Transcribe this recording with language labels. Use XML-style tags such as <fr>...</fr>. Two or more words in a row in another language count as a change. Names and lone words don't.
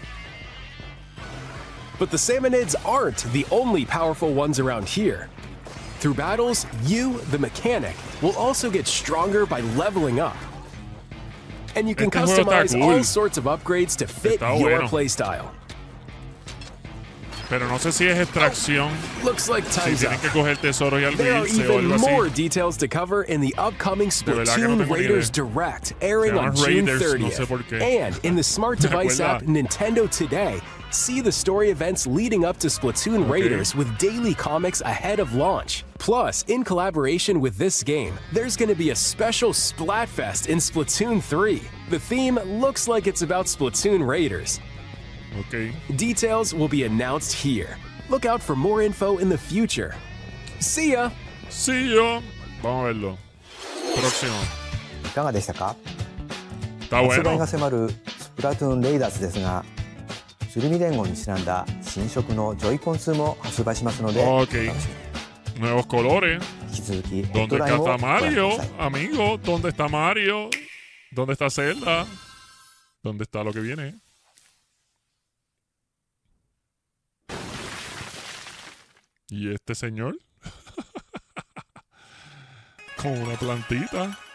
<en>But the salmonids aren't the only powerful ones around here. Through battles, you, the mechanic, will also get stronger by leveling up. And you can customize all sorts of upgrades to fit your playstyle.</en> <es>Pero no sé si es extracción.</es> <en>Looks like time's</en> <es>si tienen</es> <en>up.</en> <es>que coger tesoros y algo</es> <en>There are</en> <es>irse o</es> <en>even</en> <es>algo</es> <en>more</en> <es>así.</es> <en>details to cover in the upcoming Splatoon Raiders Direct, airing on June 30th. And in the smart device app Nintendo Today, see the story events leading up to Splatoon Raiders with daily comics ahead of launch. Plus, in collaboration with this game, there's going to be a special Splatfest in Splatoon 3. The theme looks like it's about Splatoon Raiders. Okay. Details will be announced here. Look out for more info in the future. See ya! See ya!</en> <es>Vamos a verlo. Próximo.</es> <ja>いかがでしたか？</ja> <es>Está</es> <ja>発売</ja> <es>bueno.</es> <ja>が迫るスプラトゥーンレイダーズですが、鶴見連合にちなんだ新色のジョイコン2も発売しますので、</ja> <es>Ok. Nuevos colores.</es> <ja>引き続きホッ</ja> <es>¿Dónde</es> <ja>トラインを</ja> <es>está</es> <ja>ご覧く</ja> <es>Mario?</es> <ja>ださい。</ja> <es>Amigo, ¿dónde está Mario? ¿Dónde está Zelda? ¿Dónde está lo que viene? ¿Y este señor? Con una plantita.</es>